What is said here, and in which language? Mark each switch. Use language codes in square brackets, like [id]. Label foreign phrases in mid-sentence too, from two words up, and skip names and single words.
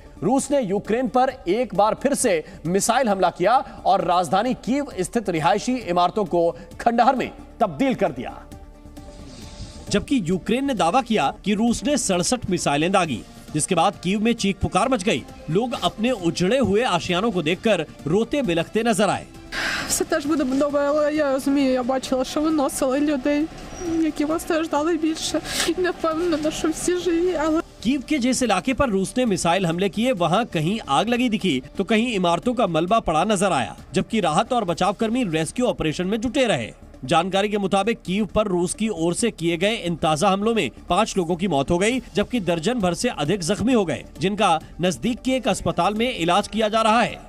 [hi] रूस ने यूक्रेन पर एक बार फिर से मिसाइल हमला किया और राजधानी कीव स्थित रिहायशी इमारतों को खंडहर में तब्दील कर दिया, जबकि यूक्रेन ने दावा किया कि रूस ने 67 मिसाइलें दागी, जिसके बाद कीव में चीख पुकार मच गई। लोग अपने उजड़े हुए आशियानों को देखकर रोते बिलखते नजर आए। [uk] Все теж буде добре, але я розумію, я бачила, що виносили людей, які постраждали більше. І не впевнена, що всі живі, але [hi] कीव के जिस इलाके पर रूस ने मिसाइल हमले किए वहां कहीं आग लगी दिखी तो कहीं इमारतों का मलबा पड़ा नजर आया, जबकि राहत और बचाव कर्मी रेस्क्यू ऑपरेशन में जुटे रहे। जानकारी के मुताबिक कीव पर रूस की ओर से किए गए इन ताजा हमलों में 5 लोगों की मौत हो गई, जबकि दर्जन भर से अधिक जख्मी हो गए, जिनका नजदीक के एक अस्पताल में इलाज किया जा रहा है।